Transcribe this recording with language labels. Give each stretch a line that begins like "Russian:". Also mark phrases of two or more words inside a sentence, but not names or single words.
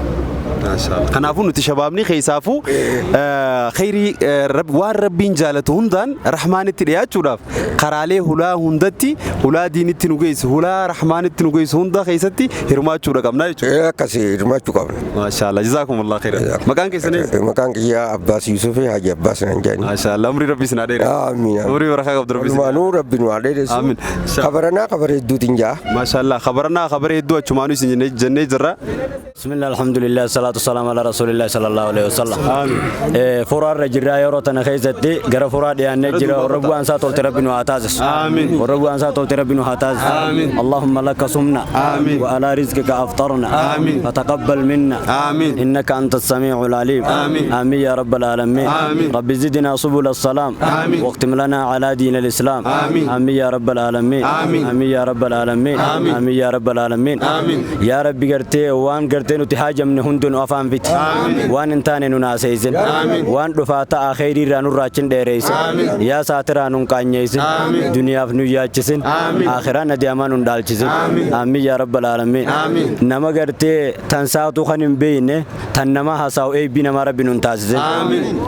Oromo: Kanaafuu nuti shabaabni keessaafuu khayrii waan rabbiin jaalatu hundaan rahmaanitti dhiyaachuudhaaf karaalee hulaa hundatti hulaa diinitti nu geessu hulaa rahmaanitti nu geessu hunda keessatti hirmaachuudha qabna jechuudha. Akkasii hirmaachuu qabna.
Arabic: ما شاء الله، جزاكم الله خيرا.
Oromo: Maqaan keessanis? Maqaan kiyyaa Abbaas Yuusufii Haji Abbaas nan jedhani.
Arabic: ما شاء الله,
Oromo: umrii rabbii sinaa dheeressu. Amiin. Umrii barakaa qabdu rabbii sinaa. Walumaanuu rabbiin waa dheeressu. Amiin. Kabaranaa kabara hedduutiin jaa.
Arabic: ما شاء الله,
Oromo: kabaranaa kabara hedduu achumaanuu isin jennee jirra.
Arabic: بسم الله، الحمد لله، الصلاة السلام على رسول الله صلى الله عليه وسلم.
Harari: Furar rajira yoro tana khaysati gara furad yaanne jira rabbu ansa tolti rabbinu hatazis. Amin. Rabbu ansa tolti rabbinu hatazis.
Arabic: آمين. اللهم لك صمنا. آمين. وعلى رزقك أفطرنا. آمين. فتقبل منا. آمين. إنك أنت السميع العليم. آمين. آمين يا رب العالمين. آمين. رب زدنا سبل السلام. Amin. واختم لنا على دين الإسلام. آمين. آمين يا رب العالمين. آمين. آمين يا رب العالمين. آمين يا رب العالمين. آمين. يا ربي
Oromo: garte waan garte nuti hajamne hundun afan fit. Waan intaane nu naaseysin. Waan dhufaata akhirii irraa nurraachin dheereysin. Yaa saatiraa nun qaanyeeysin. Duniyaaf nu yaachisin. Akhiraa nadiyamaa nun dhaalchisin.
Arabic: آمين يا رب العالمين.
Oromo: Nama gartee tan saatu kan hin beeyne tan nama hasaa'u eebbii nama rabbi nun taasisin.